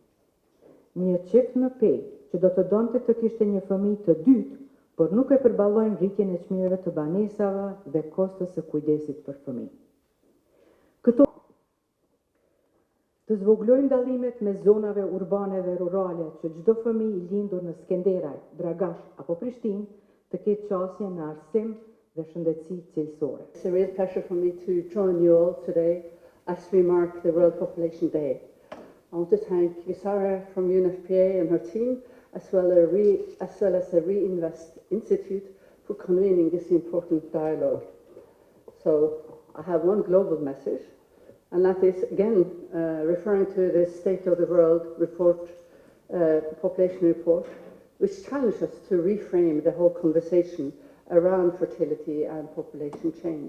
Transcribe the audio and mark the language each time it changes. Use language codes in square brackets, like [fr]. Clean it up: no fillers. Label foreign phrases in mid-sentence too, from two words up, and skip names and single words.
[sq] Një çift në Pej që do të donte të kishte një fëmijë të dytë, por nuk e përballojnë rritjen e çmimeve të banesave dhe kostos së kujdesit për fëmijë. Këto të zvoglojnë dallimet me zonave urbane dhe rurale që çdo fëmijë i lindur në Skenderaj, Dragash apo Prishtinë të ketë qasje në arsim dhe shëndetësi cilësore. [en] It's a real pleasure for me to join you all today as we mark the World Population Day. I want to thank Visara from UNFPA and her team, as well as the Reinvest Institute for convening this important dialogue. So I have one global message, and that is, again, referring to the State of the World report, population report, which challenges us to reframe the whole conversation around fertility and population change.